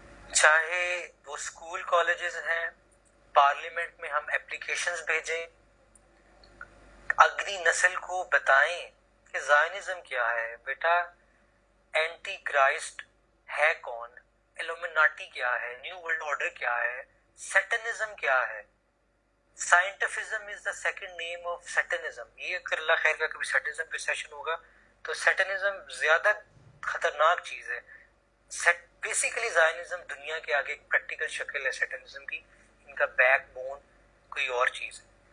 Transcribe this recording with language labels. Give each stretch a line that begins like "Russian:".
Urdu: چاہے وہ school colleges ہیں, پارلیمنٹ میں ہم اپلیکیشنز بھیجیں, اگلی نسل کو بتائیں کہ زائنزم کیا ہے, بیٹا اینٹی کرائسٹ ہے کون, ایلومناٹی کیا ہے, نیو ورلڈ آرڈر کیا ہے, سیٹنزم کیا ہے.
English: Scientism is the second name of satanism.
Urdu: یہ اگر اللہ خیر کا کبھی سیٹنزم پہ سیشن ہوگا تو سیٹنزم زیادہ خطرناک چیز ہے. بیسیکلی زائنزم دنیا کے آگے ایک پریکٹیکل شکل ہے سیٹنزم کی, ان کا بیک بون کوئی اور چیز ہے.